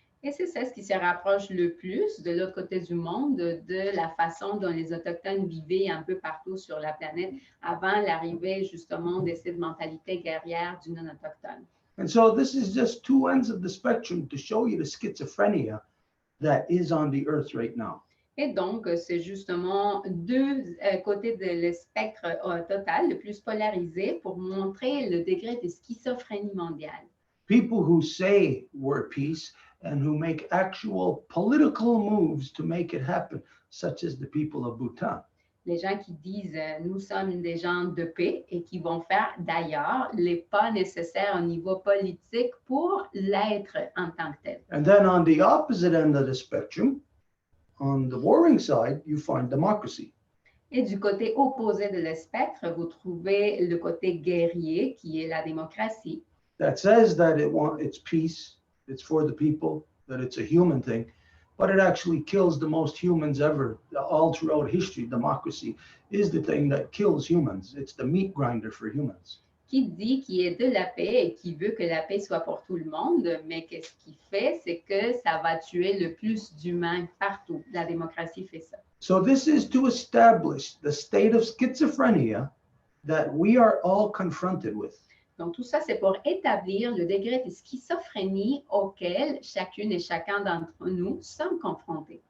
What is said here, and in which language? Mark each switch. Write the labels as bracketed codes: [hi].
[fr] Et c'est ça ce qui se rapproche le plus de l'autre côté du monde de la façon dont les Autochtones vivaient un peu partout sur la planète avant l'arrivée justement de cette mentalité guerrière du non-autochtone. [en] And so this is just two ends of the spectrum to show you the schizophrenia that is on the earth right now. [fr] Et donc, c'est justement deux côtés de spectre total, le plus polarisé, pour montrer le degré de schizophrénie mondiale. [en] People who say we're peace and who make actual political moves to make it happen, such as the people of Bhutan. [fr] Les gens qui disent nous sommes des gens de paix et qui vont faire d'ailleurs les pas nécessaires au niveau politique pour l'être en tant que tel. [en] And then on the opposite end of the spectrum, on the warring side, you find democracy. [fr] Et du côté opposé de le spectre, vous trouvez le côté guerrier qui est la démocratie. [en] That says that it's peace, it's for the people, that it's a human thing, but it actually kills the most humans ever. All throughout history, democracy is the thing that kills humans. It's the meat grinder for humans. [fr] Qui dit qu'il est de la paix et qui veut que la paix soit pour tout le monde, mais qu'est-ce qu'il fait, c'est que ça va tuer le plus d'humains partout. La démocratie fait ça. [en] So this is to establish the state of schizophrenia that we are all confronted with. [fr] Donc, tout ça, c'est pour établir le degré de schizophrénie auquel chacune et chacun d'entre nous sommes confrontés.